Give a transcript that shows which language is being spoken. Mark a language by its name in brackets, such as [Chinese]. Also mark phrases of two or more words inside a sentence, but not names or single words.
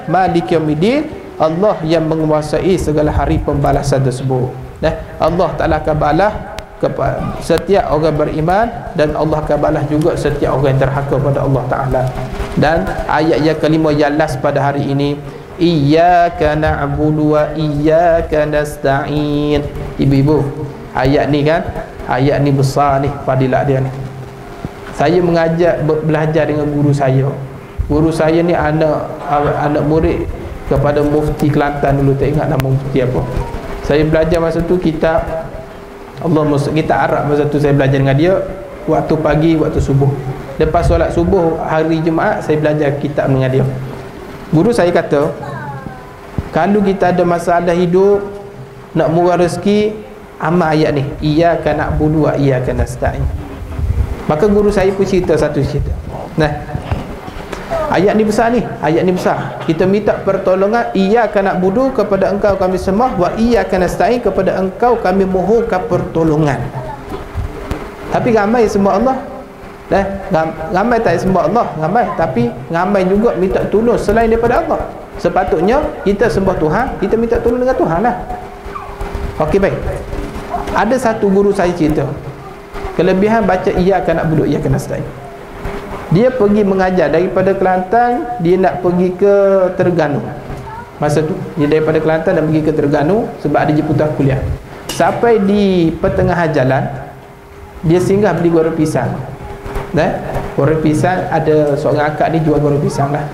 [Arabic] مالك يوم الدين, [Malay] Allah yang menguasai segala hari pembalasan tersebut. Allah Ta'ala akan balas setiap orang beriman, dan Allah akan balas juga setiap orang yang derhaka pada Allah Ta'ala. Dan ayat yang kelima yang last pada hari ini, [Arabic] إياك نعبد وإياك نستعين. [Malay] Ibu-ibu, ayat ni kan, ayat ni besar ni, fadilat dia ni. Saya mengajar belajar dengan guru saya. Guru saya ni anak murid kepada Mufti Kelantan dulu, tak ingat nama Mufti apa. Saya belajar masa tu kitab kita Arab. Masa tu saya belajar dengan dia waktu pagi, waktu subuh. Lepas solat subuh hari Jumaat, saya belajar kitab dengan dia. Guru saya kata, kalau kita ada masalah hidup, nak murah rezeki, amal ayat ni, [Arabic] إياك نعبد وإياك نستعين. [Malay] Maka guru saya pun cerita satu cerita. Nah, ayat ni besar ni, ayat ni besar. Kita minta pertolongan, [Arabic] إياك نعبد, [Malay] kepada engkau kami sembah, [Arabic] وإياك نستعين, [Malay] kepada engkau kami mohonkan pertolongan. Tapi ramai sembah Allah. Ramai tak sembah Allah, ramai, tapi ramai juga minta tolong selain daripada Allah. Sepatutnya kita sembah Tuhan, kita minta tolong dengan Tuhan lah. Okey, baik. Ada satu guru saya cerita, kelebihan baca [Arabic] إياك نعبد وإياك نستعين. [Malay] Dia pergi mengajar daripada Kelantan, dia nak pergi ke Terengganu. Masa tu dia daripada Kelantan dan pergi ke Terengganu sebab ada jemputan kuliah. Sampai di pertengahan jalan, dia singgah beli goreng pisang. Goreng pisang, ada seorang akak ni jual goreng pisang lah.